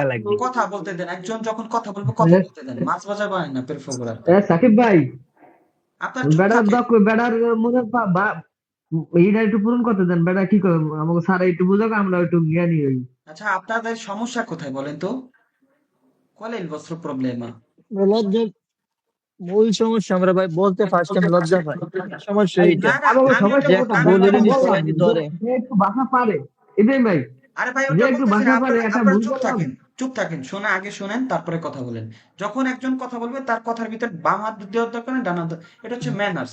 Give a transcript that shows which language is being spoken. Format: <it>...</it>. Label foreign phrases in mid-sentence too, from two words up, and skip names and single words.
<bn>শিখা লাগবে। কথা বলতে দেন, একজন যখন কথা বলবে কথা Eh, বলতে দেন, মাছ বাজা বানায় না, পের ফোকরা সাকিব ভাই, আপনার চুপ বেড়ার থাকেন। বেড়ার মনে এইটা একটু পূরণ করতে দেন। বেড়া কি করে আমাকে স্যার একটু বুঝাক, আমরা একটু জ্ঞানী হই। আচ্ছা, আপনাদের সমস্যা কোথায় বলেন তো?</bn> <it>qual è il vostro problema?</it> <bn>লজ্জা, মূল সমস্যা আমরা ভাই বলতে</bn> <en>first time</en> <bn>লজ্জা পাই, সমস্যা এইটা। না না, আমাকে আমি সমস্যা ওটা যে বল- একটা আমি বলে ওটা নি বলছি না। সবাই ধরে, যে একটু ভাষা পারে। ইব্রাহিম ভাই, আরে ভাই, যে ওটা একটু বলতেছি না, ভাষা পারে আপনারা একটা আপনারা ভুল চুপ করলাম। থাকেন, চুপ থাকেন, শোনা আগে শোনেন, তারপরে কথা বলেন। যখন একজন কথা বলবে তার কথার ভিতর বাম হাত দেওয়ার দরকার নেই, ডান হাত এটা হচ্ছে ম্যানার্স।</bn>